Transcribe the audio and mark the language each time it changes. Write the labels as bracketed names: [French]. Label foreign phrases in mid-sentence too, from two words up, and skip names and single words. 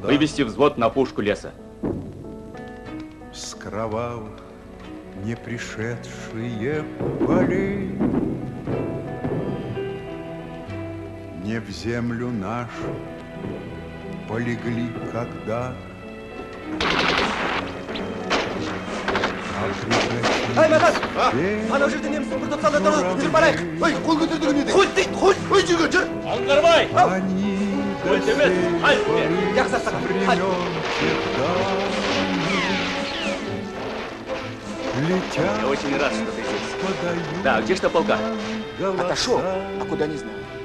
[Russian] вывести взвод на опушку леса. с кровавых не пришедшие полей не в землю нашу полегли когда-то. [Kazakh] Ай, Мадас! Ана жерде неміс бір тұтқанда тұрды, жүріп барайық. Ой, қол көтердігін еді. Қол дейді, қол! Ой, жүр, жүр! Аңғармай! [Russian] Они до сих пор летят. Я очень рад, что ты здесь. Да, где штаб полка? Отошел, а куда не знаю.